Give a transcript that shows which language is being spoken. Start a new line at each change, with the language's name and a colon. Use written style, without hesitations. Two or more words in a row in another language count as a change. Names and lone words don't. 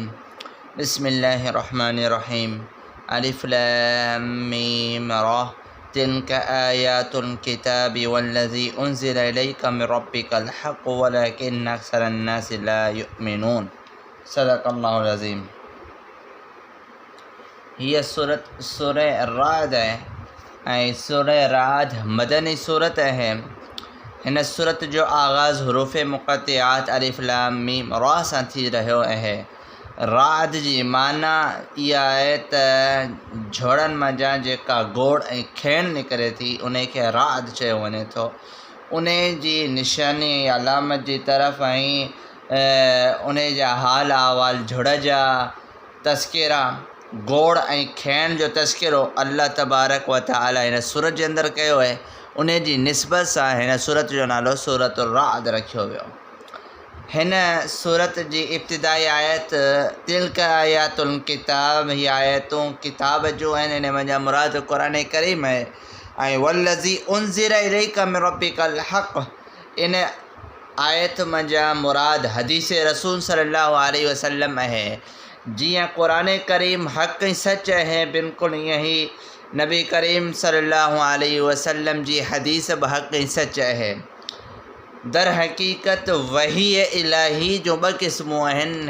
Arabic: بسم الله الرحمن الرحيم. الم ر تلك آيات الكتاب والذي أنزل إليك من ربك الحق ولكن أكثر الناس لا يؤمنون. صدق الله العظيم.
Sindhi: हीअ सूरत सूरह राद है ऐं सूरह राद मदनी सूरत है। हिन सूरत जो आगाज़ हुरूफ़ मुक़त्तिआत
Arabic: ألف لام ميم را
Sindhi: सां थी रहियो आहे। राद जी माना इहा आहे त झोड़नि मंझां जेका गोड़ ऐं खेण निकिरे थी उन खे राद चयो वञे थो। उन जी निशानी ऐं अलामत जी तरफ़ ऐं उन जा हाल अहवाल झुड़ जा तस्किरा गोड़ ऐं खेण जो तस्किरो अल्लाह
Arabic: تبارك وتعالى
Sindhi: हिन सूरत जे अंदरि कयो आहे। उन जी निस्बत सां हिन सूरत जो नालो सूरत राद रखियो वियो। हिन सूरत जी इब्तिदाई आयत
Arabic: تلك آيات الكتاب,
Sindhi: हीअ आयतूं किताब जूं आहिनि। हिन मंझां मुराद क़ुरान करीम आहे।
Arabic: ऐं والذي أنزل إليك من ربك الحق,
Sindhi: इन आयत मंझां मुराद हदीस रसूल
Arabic: صلى الله عليه وسلم
Sindhi: आहे। जीअं क़ुरान करीम हक़ ऐं सच आहे, बिल्कुलु ईअं ई नबी करीम
Arabic: صلى الله عليه وسلم
Sindhi: जी हदीस बि हक़ ऐं सच आहे। दर हक़ीक़त वही इलाही जो ॿ क़िस्मूं आहिनि।